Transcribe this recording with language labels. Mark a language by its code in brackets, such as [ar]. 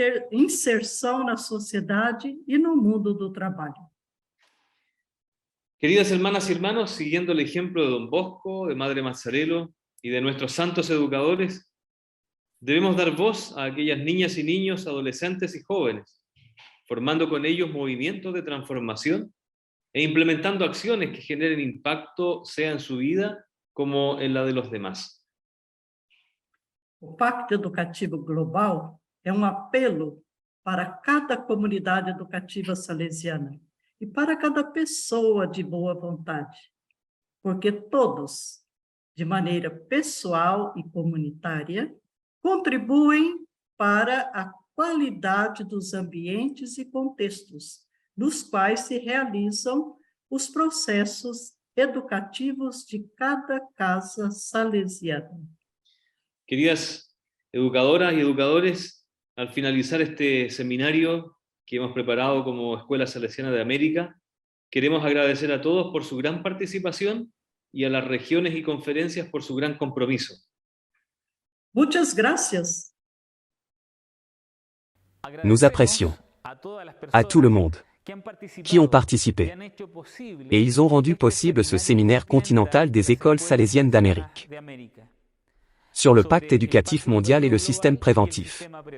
[pt] inserção na sociedade e no mundo do trabalho. [es] Queridas hermanas y hermanos, siguiendo el ejemplo de Don Bosco, de Madre Mazzarello y de nuestros santos educadores, debemos dar voz a aquellas niñas y niños, adolescentes y jóvenes, formando con ellos movimientos de transformación e implementando acciones que generen impacto, sea en su vida como en la de los demás. [pt] O Pacto Educativo Global é apelo para cada comunidade educativa salesiana e para cada pessoa de boa vontade, porque todos, de maneira pessoal e comunitária, contribuem para a qualidade dos ambientes e contextos nos quais se realizam os processos educativos de cada casa salesiana. [es] Queridas educadoras y educadores, al finalizar este seminario que hemos preparado como Escuela Salesiana de América, queremos agradecer a todos por su gran participación y a las regiones y conferencias por su gran compromiso. Muchas gracias. [fr] Nous apprécions à tout le monde qui ont participé. Et ils ont rendu possible ce séminaire continental des écoles salésiennes d'Amérique sur le pacte éducatif mondial et le système préventif.